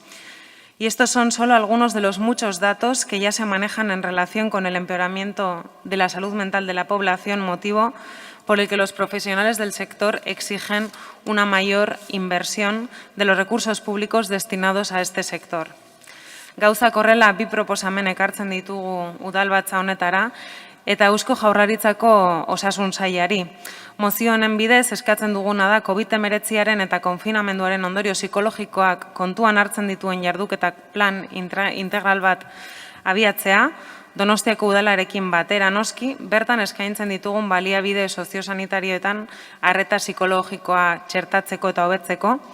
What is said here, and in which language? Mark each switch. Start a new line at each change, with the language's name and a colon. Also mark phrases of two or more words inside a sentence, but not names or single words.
Spanish: Y estos son solo algunos de los muchos datos que ya se manejan en relación con el empeoramiento de la salud mental de la población, motivo por el que los profesionales del sector exigen una mayor inversión de los recursos públicos destinados a este sector.
Basque: Gauzak horrela, bi proposamen ekartzen ditugu udalbatza honetara eta Eusko Jaurlaritzako osasun sailari. Mozio honen bidez eskatzen duguna da COVID-19 eta konfinamenduaren ondorio psikologikoak kontuan hartzen dituen jarduketak plan integral bat abiatzea, Donostiako udalarekin batera noski, bertan eskaintzen ditugun baliabide soziosanitarioetan arreta psikologikoa txertatzeko eta hobetzeko,